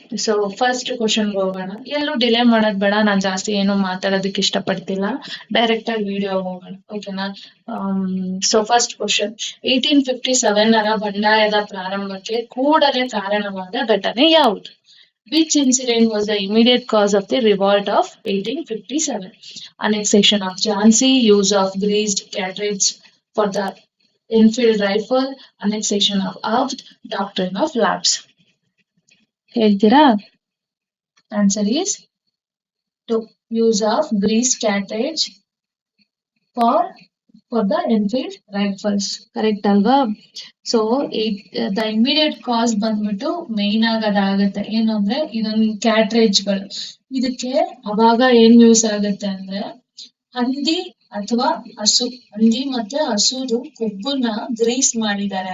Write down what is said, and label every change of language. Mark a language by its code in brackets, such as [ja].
[kn] So first ಕ್ವಶನ್ಗೆ ಹೋಗೋಣ. ಎಲ್ಲೂ ಡಿಲೇ ಮಾಡೋದ್ ಬೇಡ, ನಾನು ಜಾಸ್ತಿ ಏನು ಮಾತಾಡೋದಕ್ಕೆ ಇಷ್ಟಪಡ್ತಿಲ್ಲ. ಡೈರೆಕ್ಟ್ ಆಗಿ ವಿಡಿಯೋ ಹೋಗೋಣ, ಓಕೆನಾ? ಸೊ ಫಸ್ಟ್ ಕ್ವಶನ್, 1857 ಬಂಡಾಯದ ಪ್ರಾರಂಭಕ್ಕೆ ಕೂಡಲೇ ಕಾರಣವಾದ ಘಟನೆ ಯಾವುದು? [en] Which incident was the immediate cause of the revolt of 1857? Annexation of Jhansi, use of greased cartridge for the Enfield rifle, annexation of Avd, doctrine of lapse. [kn] ಹೇಳ್ತೀರಾ? [en] Answer is to use of greased cartridge for the Enfield rifles. [kn] Correct ಅಲ್ವಾ? So the immediate ಕಾಸ್ ಬಂದ್ಬಿಟ್ಟು main ಆಗೋದಾಗತ್ತೆ ಏನು ಅಂದ್ರೆ ಇದೊಂದು ಕ್ಯಾಟ್ರೇಜ್ಗಳು. ಇದಕ್ಕೆ ಅವಾಗ ಏನ್ use ಆಗುತ್ತೆ ಅಂದ್ರೆ ಹಂದಿ ಅಥವಾ ಹಸು, ಹಂದಿ ಮತ್ತೆ ಹಸುದು ಕೊಬ್ಬನ್ನ ಗ್ರೀಸ್ ಮಾಡಿದ್ದಾರೆ.